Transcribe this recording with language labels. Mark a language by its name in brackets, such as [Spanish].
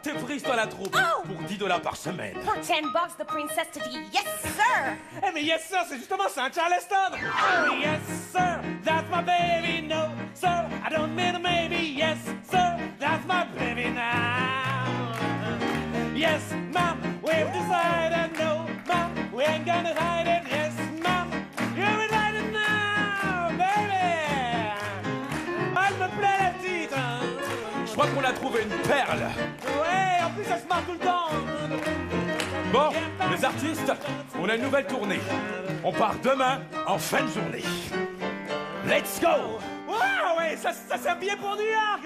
[French] T'es prise dans la troupe pour $10 par semaine. [English] For $10, the princess to dit yes, sir. [French] Eh mais [English] yes sir, [French] c'est justement ça, Charleston! [English] Oh yes sir, that's my baby, no sir, I don't mean a maybe, yes sir, that's my baby now. Yes, ma'am, we've decided, no, ma'am, we ain't gonna hide it, yes, ma'am, you're invited now, baby! [French] Elle me plaît la petite, hein. Je crois qu'on a trouvé une perle. Ouais, en plus elle se marre tout le temps. Bon, les artistes, on a une nouvelle tournée. On part demain en fin de journée. [English] Let's go! [French] Wow, ouais, ça c'est un billet pour New York!